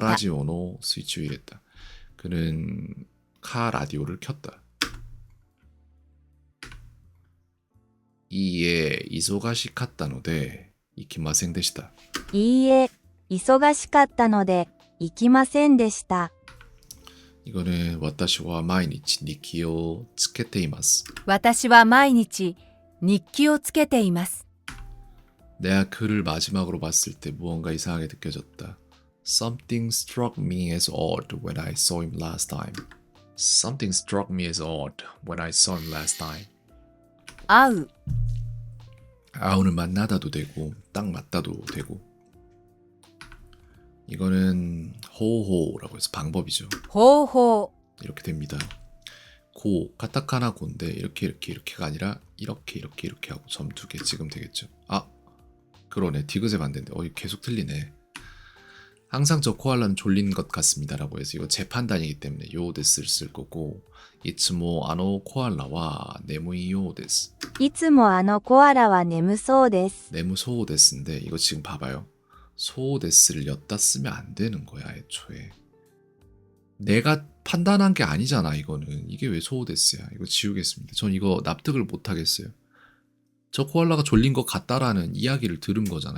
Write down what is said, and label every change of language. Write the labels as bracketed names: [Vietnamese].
[Japanese] 카라지오노 [Korean] 스위치를 이랬다. 그는 카 라디오를 켰다. [Japanese] 이에 이소가시 카타노데 이키마생 데시다. いいえ、忙しかったので、行きませんでした。 이거는 와타시와 마이니치 니키오 츠케테이마스. 私は毎日日記をつけています。 [Korean] 내가 그를 마지막으로 봤을 때 무언가 이상하게 느껴졌다. [English] Something struck me as odd when I saw him last time. Something struck me as odd when I saw him last time. [Japanese] 会う。 [Korean] 아우는 만나다도 되고 딱 맞다도 되고. 이거는 호호라고 해서 방법이죠. [Japanese] 方法。 [Korean] 이렇게 됩니다. 고 카타카나 고인데 이렇게가 아니라 이렇게 하고 점 2개 찍으면 되겠죠. 그러네. 디귿의 반대인데 계속 틀리네. 항상 저 코알라는 졸린 것 같습니다라고 해서 이거 제 판단이기 때문에 요데스를 쓸 거고, [Japanese] 이츠모 아노 코알라와 네무이 요데스. いつもあのコアラは眠そうです。 [Korean] 네무 소데스인데 이거 지금 봐봐요. 소데스를 엿다 쓰면 안 되는 거야 애초에. 내가 판단한 게 아니잖아 이거는. 이게 왜 소데스야. 이거 지우겠습니다. 전 이거 납득을 못 하겠어요. 저 코알라가 졸린 것 같다라는 이야기를 들은 거잖아.